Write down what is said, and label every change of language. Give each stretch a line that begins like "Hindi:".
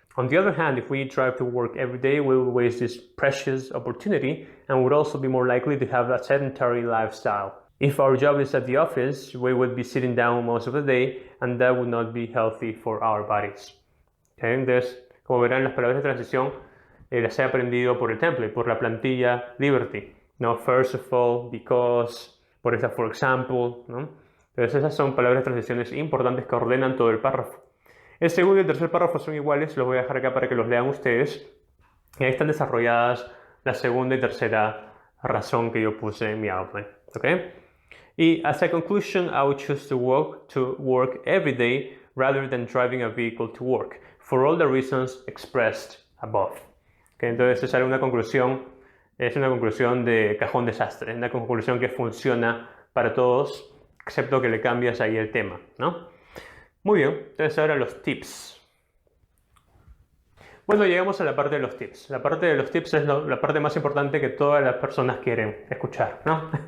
English: On the other hand, if we drive to work every day, we will waste this precious opportunity and would also be more likely to have a sedentary lifestyle. If our job is at the office, we would be sitting down most of the day, and that would not be healthy for our bodies. Okay?
Spanish: Entonces, como verán, las palabras de transición las he aprendido por el template, por la plantilla Liberty.
English: No, first of all, because,
Spanish: por esa,
English: for example, ¿no?
Spanish: Entonces esas son palabras de transiciones importantes que ordenan todo el párrafo. El segundo y el tercer párrafo son iguales, los voy a dejar acá para que los lean ustedes. Y ahí están desarrolladas la segunda y tercera razón que yo puse en mi outline. ¿Okay?
English: Y as a conclusion, I would choose to walk to work every day rather than driving a vehicle to work, for all the reasons expressed above. ¿Okay?
Spanish: Entonces esa es una conclusión de cajón desastre, una conclusión que funciona para todos, excepto que le cambias ahí el tema, ¿no? Muy bien, entonces ahora los tips. Bueno, llegamos a la parte de los tips. La parte de los tips es la parte más importante que todas las personas quieren escuchar, ¿no?